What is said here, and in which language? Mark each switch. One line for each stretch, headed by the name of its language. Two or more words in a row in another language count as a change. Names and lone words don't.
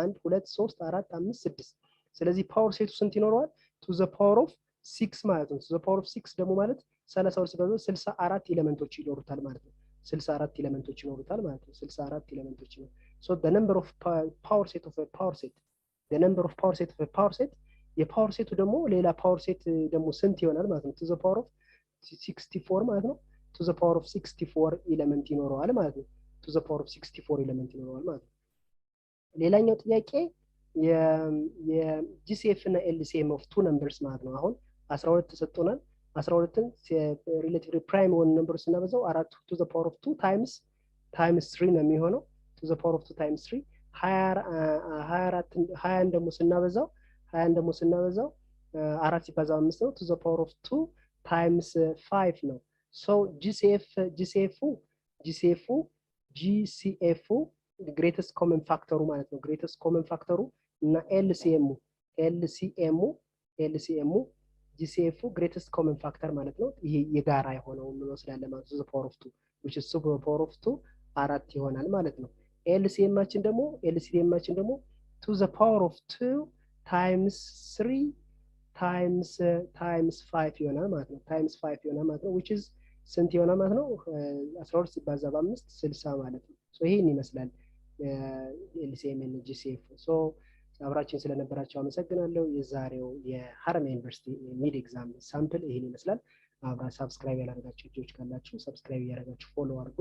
Amharic: 1 2 3 4 5 6 ስለዚህ ፓወር ሴቱ ስንት ይኖረዋል?
English: to the power of 6
Amharic: ማለት ነው።
English: to the power of 6
Amharic: ደግሞ ማለት 32 ሲባዛ 64 ኤሌመንቶች ይኖሩታል ማለት ነው። 64 ኤሌመንቶች ይኖሩታል ማለት ነው። 64 ኤሌመንቶች ነው።
English: so the number of power set of a power set the number of power set of a power set
Amharic: የፓወር ሴቱ ደግሞ ሌላ ፓወር ሴት ደግሞ ስንት ይሆናል ማለት ነው?
English: to the power of 64
Amharic: ማለት ነው።
English: to the power of 64
Amharic: ኤሌመንት ይኖረዋል ማለት ነው።
English: to the power of 64
Amharic: ኤሌመንት ይኖረዋል ማለት ነው። ሌላኛው ጥያቄ የጂሲኤፍ እና ኤልሲኤም
English: of two numbers
Amharic: ማለት ነው። አሁን 12 ተሰጥቶናል። 12ን
English: relatively prime
Amharic: የሆኑ ነምበርስ ስናበዛው
English: 4 to the power of 2 times 3
Amharic: ነው የሚሆነው።
English: to the power of 2 times 3
Amharic: 20 ደግሞ ስናበዛው 4 ሲባዛ 5 ነው።
English: to the power of 2 times 5
Amharic: ነው።
English: so GCF greatest common factor
Amharic: ማለት ነው።
English: greatest common factor
Amharic: እና LCM
English: GCF greatest common factor
Amharic: ማለት ነው። ይሄ የጋራ የሆነው ነው ስላለ ማለት
English: to the power of 2 which is to the power of 2 4
Amharic: ይሆናል ማለት ነው። LCM ማችን ደግሞ
English: to the power of 2 times 3 times 5
Amharic: ይሆናል ማለት ነው።
English: times 5
Amharic: ይሆናል ማለት ነው
English: which is
Amharic: ስንት ይሆናል ማለት ነው? 12 ሲባዛ በ5 60 ማለት ነው። ሶ ይሄን ይመስላል ኤልሲኤም እና ጂሲኤፍ። ሶ አብራችን ስለነበራችሁ አመሰግናለሁ። የዛሬው የሐረማያ ዩኒቨርሲቲ
English: mid exam sample
Amharic: ይሄን ይመስላል። አብራ ሰብስክራይብ ያላደረጋችሁ ልጆች ካላችሁ ሰብስክራይብ ያደረጋችሁ ፎሎ አድርጉ።